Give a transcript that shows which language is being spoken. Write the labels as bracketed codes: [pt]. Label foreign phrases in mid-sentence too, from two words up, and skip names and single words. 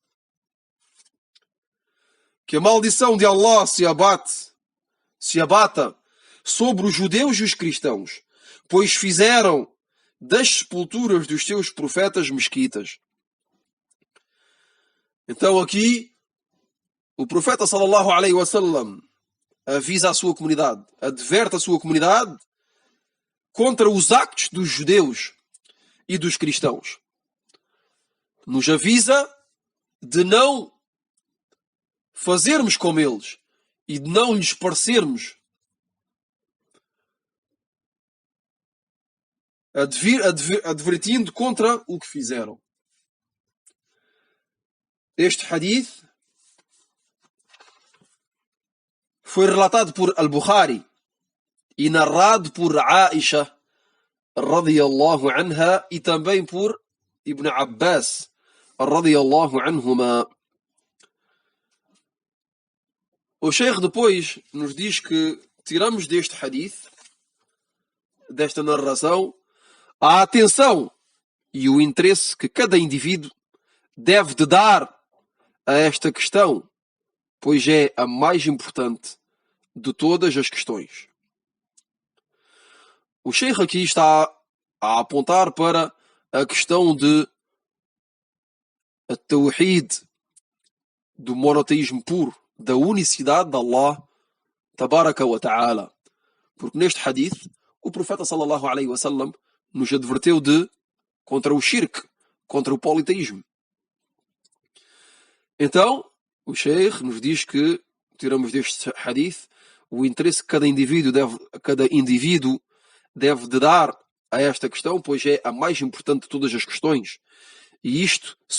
[pt] Que a maldição de Allah se abata sobre os judeus e os cristãos, pois fizeram das sepulturas dos seus profetas mesquitas. Então aqui o profeta [ar] صلى الله عليه وسلم [pt] avisa a sua comunidade, adverte a sua comunidade contra os actos dos judeus e dos cristãos. Nos avisa de não fazermos como eles e de não lhes parecermos, advertindo contra o que fizeram. Este hadith foi relatado por Al-Bukhari e narrado por Aisha [ar] رضي الله عنها [pt] e também por Ibn Abbas [ar] رضي الله عنهما. [pt] O Sheikh depois nos diz que tiramos deste hadith, desta narração, a atenção e o interesse que cada indivíduo deve de dar a esta questão, pois é a mais importante de todas as questões. O Sheikh aqui está a apontar para a questão de Tawhid, do monoteísmo puro, da unicidade de Allah [ar] تبارك وتعالى. [pt] Porque neste hadith o profeta [ar] صلى الله عليه وسلم [pt] nos adverteu contra o shirk, contra o politeísmo. Então o Sheikh nos diz que tiramos deste hadith o interesse que cada indivíduo deve de dar a esta questão, pois é a mais importante de todas as questões.